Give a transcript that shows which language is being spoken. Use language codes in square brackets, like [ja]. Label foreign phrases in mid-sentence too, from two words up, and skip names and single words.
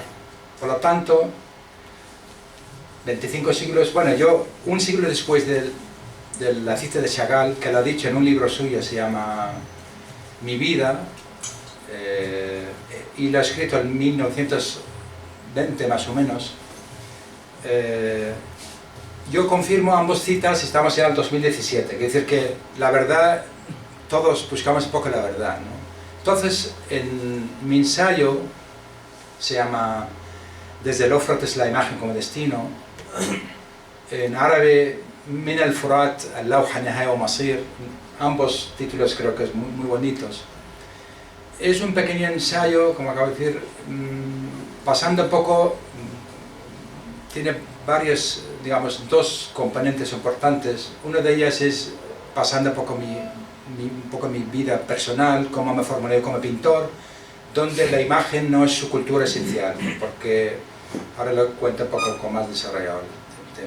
[es] Por lo tanto, 25 siglos, bueno, un siglo después de la cita de Chagall, que lo ha dicho en un libro suyo, se llama Mi vida, y lo ha escrito en 1920 más o menos, yo confirmo ambas citas. Estamos ya en el 2017, quiere decir que la verdad, todos buscamos un poco la verdad, ¿no? Entonces, en mi ensayo, se llama Desde el Éufrates, la imagen como destino, en árabe, Min al-Furat, al-Lawha Nihaya wa Masir, ambos títulos creo que es muy bonitos. Es un pequeño ensayo, como acabo de decir, pasando un poco, tiene varios, digamos, dos componentes importantes. Una de ellas es pasando un poco mi vida personal, cómo me formulé como pintor, donde la imagen no es su cultura esencial, porque ahora lo cuento un poco con más desarrollado el tema.